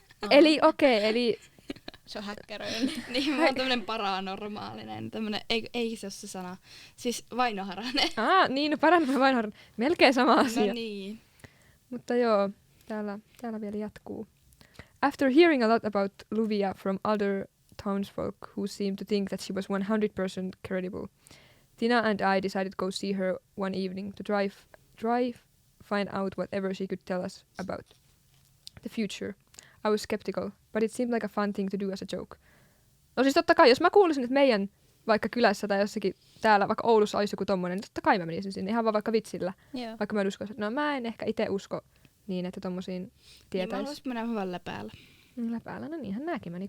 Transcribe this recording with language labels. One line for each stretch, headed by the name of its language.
Finnish: Eli eli Se on häkkäröinen. Niin, mä oon tämmönen paranormaalinen, tämmönen, ei se ole se sana, siis vainoharhainen. niin, parantaa vain melkein sama asia. No niin. Mutta joo, täällä vielä jatkuu.
English: After hearing a lot about Luvia from other townsfolk who seemed to think that she was 100% credible, Tina and I decided to go see her one evening to try find out whatever she could tell us about the future. I was skeptical, but it seemed like a fun thing to do as a joke.
Finnish: No siis totta kai, jos mä kuulisin, että meidän vaikka kylässä tai jossakin täällä, vaikka Oulussa olisi joku tommonen, niin totta kai mä menisin sinne ihan vaan vaikka vitsillä. Joo. Vaikka mä en usko, no mä en ehkä itse usko niin, että tommosiin Niin mä tietäis. haluaisin mennä hyvällä päällä. Läpäällä, no niinhän nääkin meni.